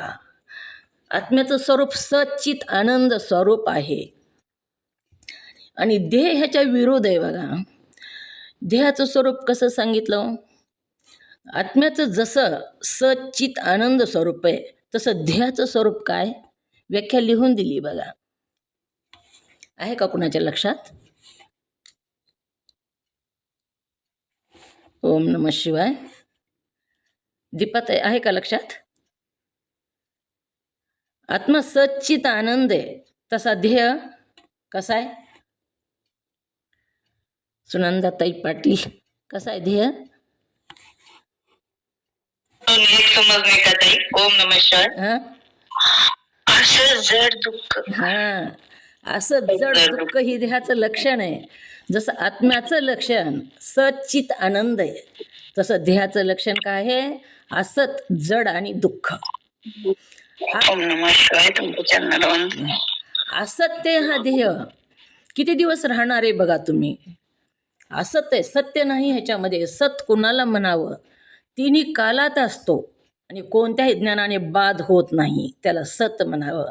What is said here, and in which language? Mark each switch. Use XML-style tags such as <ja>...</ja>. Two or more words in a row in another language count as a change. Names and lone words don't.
<mr>आत्म्याचं स्वरूप सच्चित आनंद स्वरूप आहे आणि देह ह्याच्या विरोध आहे बघा. देहाचं स्वरूप कसं सांगितलं? आत्म्याचं जसं सच्चित आनंद स्वरूप आहे तसं देहाचं स्वरूप काय, व्याख्या लिहून दिली बघा. आहे का कुणाच्या लक्षात?</mr> <sa>ओम नमः शिवाय.</sa> <mr>दीपात आहे का लक्षात? आत्मा सच्चित आनंद आहे, तसा देह कसा आहे? सुनंदाताई पाटील, कसा आहे देह? एक समजणे का ताई?</mr> <sa>ओम नमः शिवाय.</sa> <mr>हां असं जड दुःख, हां, असं जड दुःख ही देहाचं लक्षण आहे. जसं आत्म्याचं लक्षण सच्चित आनंद आहे, तसं देहाचं लक्षण काय आहे? असत जड आणि दुःख.</mr> <sa>ओम नमः शिवाय.</sa> <mr>तुमच्या चरणाला वंदन. असत्य हा देह किती दिवस राहणार आहे बघा तुम्ही. असत आहे, सत्य नाही ह्याच्यामध्ये. सत कुणाला म्हणावं? तिन्ही कालात असतो आणि कोणत्याही ज्ञानाने बाद होत नाही, त्याला सत म्हणावं.</mr>